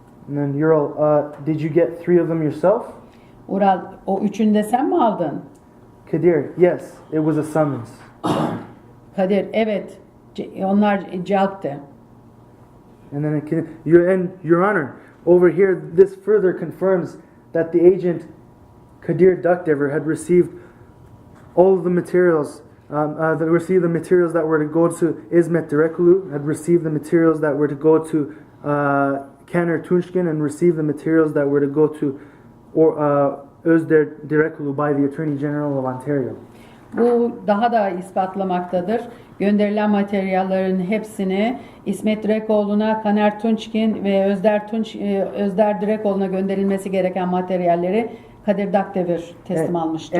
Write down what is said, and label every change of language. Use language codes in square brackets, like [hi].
[en] And then Ural, did you get 3 of them yourself? [tr] Ural, o üçünü de sen mi aldın? [en] Kadir, yes, it was a summons. [tr] Kadir, evet. Onlar celpti. [en] And then Your Honor, over here, this further confirms that the agent Kadir Dakdever had received all of the materials, received the materials that were to go to İzmet Direkoglu, had received the materials that were to go to Kemal Tunçkin, and received the materials that were to go to Direkoglu by the Attorney General of Ontario. [tr] Bu daha da ispatlamaktadır. Gönderilen materyallerin hepsini İsmet Direkoglu'na, Kemal Tunçkin ve Özder Direkoglu'na gönderilmesi gereken materyalleri Kadir Dakdever teslim almıştır.